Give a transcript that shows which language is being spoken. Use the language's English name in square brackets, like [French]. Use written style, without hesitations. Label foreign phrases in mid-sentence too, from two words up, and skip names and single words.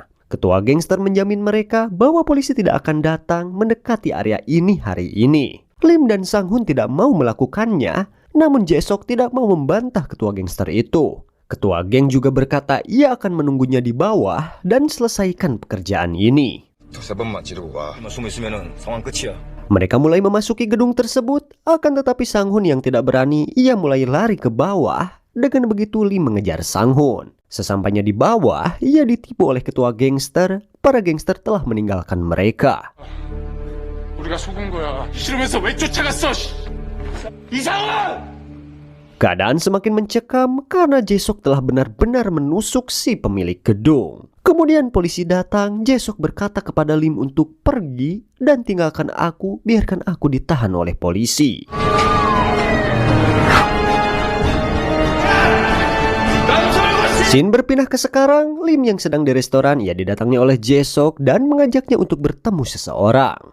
[Indonesian] Ketua gangster menjamin mereka bahwa polisi tidak akan datang mendekati area ini hari ini. Lim dan Sang-hun tidak mau melakukannya, namun Jae-sok tidak mau membantah ketua gangster itu. Ketua geng juga berkata ia akan menunggunya di bawah dan selesaikan pekerjaan ini. [Korean] 2-3번만 지르고 가. 숨어 있으면은 상황 끝이야. [Indonesian] Mereka mulai memasuki gedung tersebut, akan tetapi Sang-hun yang tidak berani, ia mulai lari ke bawah. Dengan begitu Lim mengejar Sang-hun. Sesampainya di bawah, ia ditipu oleh ketua gangster. Para gangster telah meninggalkan mereka. [Korean] 우리가 속은 거야. 싫으면서 왜 쫓아갔어? 이상원! [Indonesian] Keadaan semakin mencekam karena Jae-sok telah benar-benar menusuk si pemilik gedung. Kemudian polisi datang, Jae-sok berkata kepada Lim untuk pergi dan tinggalkan aku, biarkan aku ditahan oleh polisi. Scene berpindah ke sekarang, Lim yang sedang di restoran, ia didatangi oleh Jae-sok dan mengajaknya untuk bertemu seseorang.